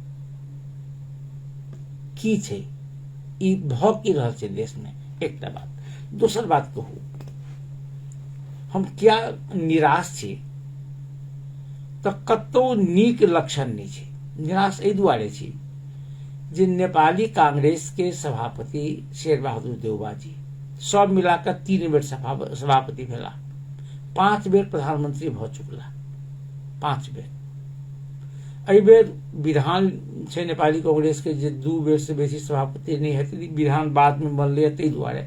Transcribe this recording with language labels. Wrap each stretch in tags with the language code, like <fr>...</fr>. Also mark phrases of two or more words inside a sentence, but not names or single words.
<mai>की छै ई भ की रहल छै देश में, एकटा बात। दोसर बात कहू, हम क्या निराश छी तो कतौ नीक लक्षण नहीं छै। निराश एहि दुआरे छी जे नेपाली कांग्रेस के सभापति शेर बहादुर देउबा जी सब मिलाकर 3 बेर सभापति भेला, 5 बेर प्रधानमंत्री भ चुकला, 5 बेर। एहि बेर विधान छै नेपाली कांग्रेस के जे 2 बेर से बेसी सभापति नहीं हेतै, विधान बाद में बनलै ताहि दुआरे।</mai>